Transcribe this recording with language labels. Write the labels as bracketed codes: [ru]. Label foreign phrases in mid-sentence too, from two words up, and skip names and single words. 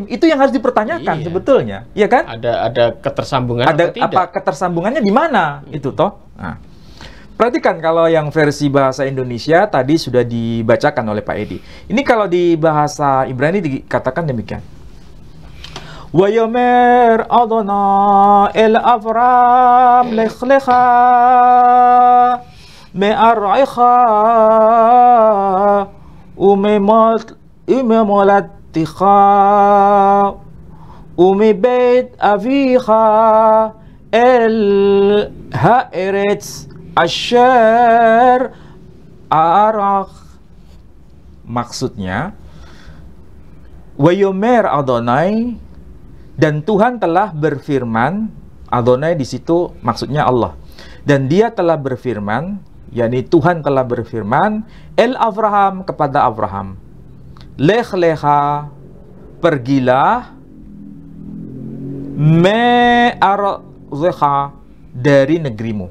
[id] Itu yang harus dipertanyakan sebetulnya, ya kan? Ada ketersambungan ada atau tidak? Apa ketersambungannya di mana itu toh? Nah, perhatikan kalau yang versi bahasa Indonesia tadi sudah dibacakan oleh Pak Edi. Ini kalau di bahasa Ibrani dikatakan demikian. [he] ויאמר אדני אל אברם לך לך מארצך וממולדתך ומבית אביך אל הארץ אשר אראך. [id] Maksudnya, [he] ויאמר אדני, [id] dan Tuhan telah berfirman. Adonai di situ maksudnya Allah. Dan dia telah berfirman, yakni Tuhan telah berfirman, [he] אל אברהם, [id] kepada Abraham, [he] לך לך, [id] pergilah, me'arzecha, dari negerimu.